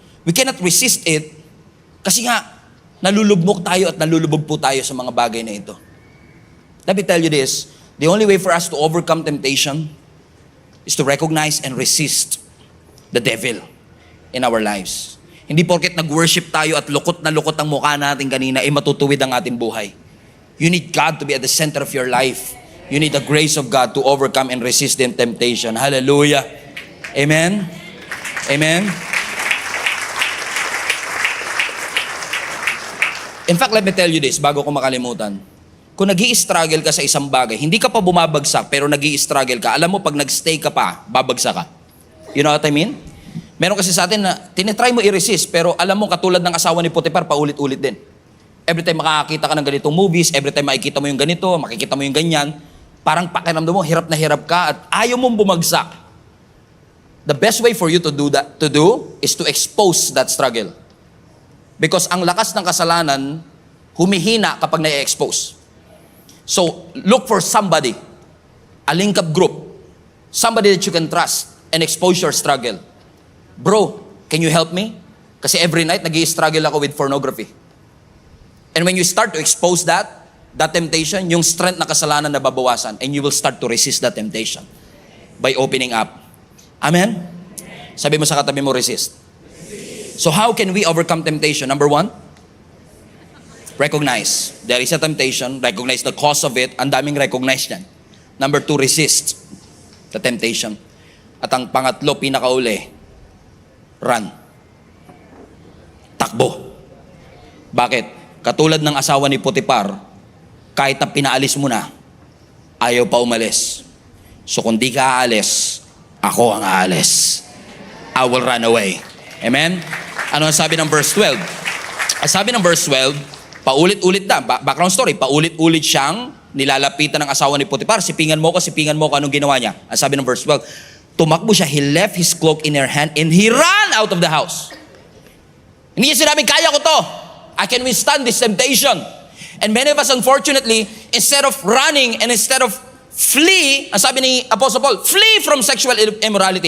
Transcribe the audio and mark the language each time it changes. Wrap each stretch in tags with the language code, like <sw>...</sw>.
<en>We cannot resist it</en> <tl>kasi nga, nalulubog tayo at nalulubog po tayo sa mga bagay na ito.</tl> <en>Let me tell you this, the only way for us to overcome temptation is to recognize and resist the devil in our lives.</en> <tl>Hindi porket nag-worship tayo at lukot na lukot ang mukha natin kanina, matutuwid ang ating buhay.</tl> <en>You need God to be at the center of your life. You need the grace of God to overcome and resist the temptation. Hallelujah. Amen? Amen? In fact, let me tell you this,</en> <tl>bago ko makalimutan. Kung nag-i-struggle ka sa isang bagay, hindi ka pa bumabagsak, pero nag-i-struggle ka, alam mo, pag nag-stay ka pa, babagsak ka.</tl> <en>You know what I mean?</en> <tl>Meron kasi sa atin na, tinitry mo i-resist, pero alam mo, katulad ng asawa ni Potiphar, paulit-ulit din. Every time makakakita ka ng ganitong movies, every time makikita mo yung ganito, makikita mo yung ganyan, parang pakiramdam mo, hirap na hirap ka, at ayaw mong bumagsak.</tl> <en>The best way for you to do is to expose that struggle.</en> <tl>Because ang lakas ng kasalanan, humihina kapag na-expose.</tl> <en>So, look for somebody, a link-up group, somebody that you can trust and expose your struggle. Bro, can you help me? Kasi every night,</en> <tl>nag-i-struggle ako</tl> <en>with pornography. And when you start to expose that temptation,</en> <tl>yung strength na kasalanan na babawasan,</tl> <en>and you will start to resist that temptation by opening up. Amen?</en> <tl>Sabi mo sa katabi mo,</tl> <en>resist. So how can we overcome temptation? Number 1, recognize. There is a temptation. Recognize the cause of it.</en> <tl>Ang daming recognize yan.</tl> <en>Number 2, resist the temptation.</en> <tl>At ang pangatlo, pinakauli, run. Takbo. Bakit? Katulad ng asawa ni Potiphar, kahit na pinaalis mo na, ayaw pa umalis. So kung di ka aalis, ako ang aalis.</tl> <en>I will run away.</en> <tl>Amen? Ano ang sabi ng verse 12? Ang sabi ng verse 12, paulit-ulit na, background story, paulit-ulit siyang nilalapitan ng asawa ni Potiphar, sipingan mo ko, anong ginawa niya? Ang sabi ng verse 12, tumakbo siya,</tl> <en>he left his cloak in her hand, and he ran out of the house.</en> <tl>Hindi niya sinabing, kaya ko to.</tl> <en>I can withstand this temptation. And many of us, unfortunately, instead of running and instead of flee,</en> <tl>ang sabi ni Apostle Paul,</tl> <en>flee from sexual immorality.</en>